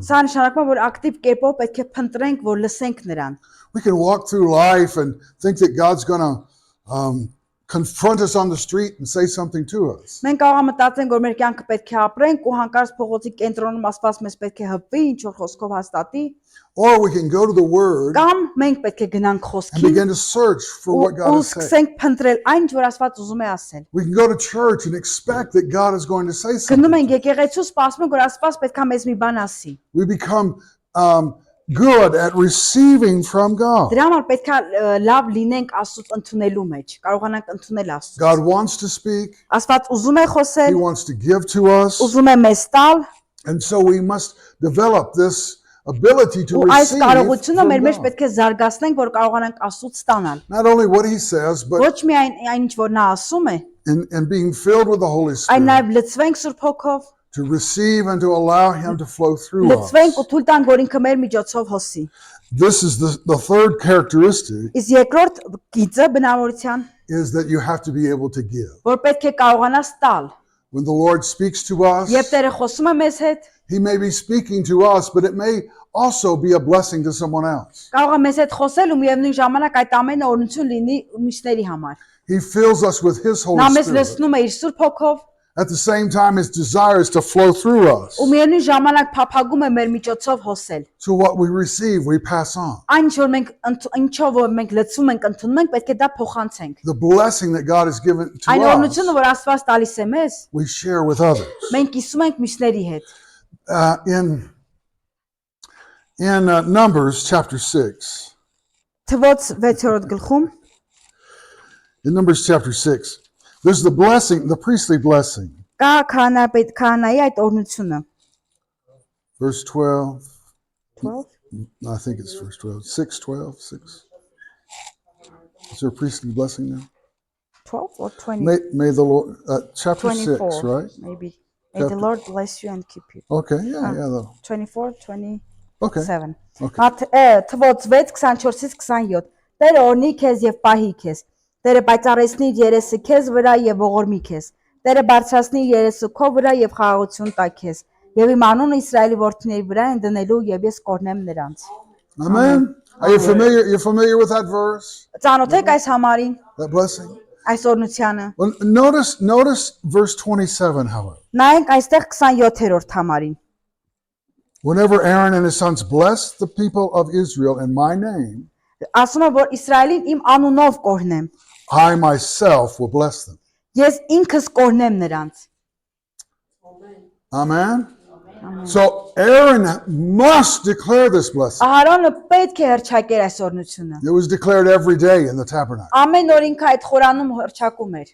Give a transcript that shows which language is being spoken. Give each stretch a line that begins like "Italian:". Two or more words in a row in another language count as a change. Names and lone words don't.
Armenian: Սա նշանակում է, որ ակտիվ կերպով պետք է փնտրենք, որ լսենք նրան։
English: We can walk through life and think that God's going to confront us on the street and say something to us.
Armenian: Մենք կարող ենք մտածենք, որ մեր կյանքը պետք է ապրենք ու հանկարծ փողոցի կենտրոնում Աստված մեզ պետք է հպվի, ինչ որ խոսքով հաստատի,
English: Or we can go to the Word
Armenian: կամ մենք պետք է գնանք
English: and
Armenian: խոսքին
English: begin to search for what God
Armenian: ու
English: is saying.
Armenian: սկսենք փնտրել այն, ինչ որ Աստված ուզում է ասել։
English: We can go to church and expect that God is going to say
Armenian: Գնում
English: something.
Armenian: ենք եկեղեցու, սպասում ենք, որ Աստված պետք է մեզ մի բան ասի։
English: We become good at receiving from God.
Armenian: Դրա համար պետք է լավ լինենք Աստծոց ընդունելու մեջ, կարողանանք ընդունել Աստծո։
English: God wants to speak.
Armenian: Աստված ուզում է
English: He
Armenian: խոսել,
English: wants to give to us.
Armenian: ուզում է մեզ տալ,
English: And so we must develop this ability to
Armenian: ու այս
English: receive
Armenian: կարողությունը մեր
English: from
Armenian: մեջ
English: God.
Armenian: պետք է զարգացնենք, որ կարողանանք Աստծոց ստանալ։
English: Not only what He says, but
Armenian: Ոչ միայն այն, ինչ որ նա ասում է,
English: in being filled with the Holy
Armenian: այլ
English: Spirit
Armenian: նաև լցվենք Սուրբ Հոգով,
English: to receive and to allow Him to flow through us.
Armenian: լցվենք ու թույլ տանք, որ ինքը մեր միջոցով հոսի։
English: This is the third characteristic
Armenian: Իսկ երկրորդ գիծը բնավորության,
English: is that you have to be able to give.
Armenian: որ պետք է կարողանաս տալ։
English: When the Lord speaks to us,
Armenian: Երբ Տերը խոսում է մեզ հետ,
English: He may be speaking to us, but it may also be a blessing to someone else.
Armenian: կարող է մեզ հետ խոսել ու միևնույն ժամանակ այդ ամենը օրհնություն լինի մյուսների համար։
English: He fills us with His Holy
Armenian: Նա մեզ
English: Spirit.
Armenian: լցնում է իր Սուրբ Հոգով
English: At the same time, His desire is to flow through us.
Armenian: ու միևնույն ժամանակ փափագում է մեր միջոցով հոսել։
English: So what we receive, we pass on.
Armenian: Այն ինչ որ մենք ինչով որ մենք լցում ենք, ընդունում ենք, պետք է դա փոխանցենք։
English: The blessing that God has given to
Armenian: Այն
English: us,
Armenian: օրհնությունը, որ Աստված տալիս է մեզ,
English: we share with others.
Armenian: մենք կիսում ենք մյուսների հետ։
English: In Numbers chapter 6,
Armenian: Թվոց 6-րդ գլխում
English: in Numbers chapter 6, there's the blessing, the priestly blessing.
Armenian: կա քահանայի այդ օրհնությունը։
English: Verse 12, 12 I think it's verse 12, 6, 12, 6. Is there a priestly blessing now? 12 or 20? May the Lord, chapter 24, 6, right? maybe. May the Lord bless you and keep you. Okay, yeah, though. 24, 27. Okay.
Armenian: Թվոց 6:24-ից 27. Տերը օրհնի քեզ եւ պահի քեզ։ Տերը պայծառեցնի իր երեսը քեզ վրա եւ ողորմի քեզ։ Տերը բարձրացնի իր երեսը քո վրա եւ խաղաղություն տա քեզ։ Եվ իմ անունը Իսրայելի որդիների վրա են դնելու եւ ես կօրհնեմ նրանց։
English: Amen. Are you familiar? You're familiar with that verse?
Armenian: Ծանոթ եք այս համարին,
English: That blessing?
Armenian: այս օրհնությանը։
English: Well, notice verse 27, however.
Armenian: Նայենք այստեղ 27-րդ համարին։
English: Whenever Aaron and his sons blessed the people of Israel in my name,
Armenian: Ասում է, որ Իսրայելին իմ անունով կօրհնեմ։
English: I myself will bless them.
Armenian: Ես ինքս կօրհնեմ նրանց։
English: Amen. So Aaron must declare this blessing.
Armenian: Ահարոնը պետք է հրճակեր այս օրհնությունը։
English: It was declared every day in the tabernacle.
Armenian: Ամեն օր ինքը այդ խորանում հրճակում էր։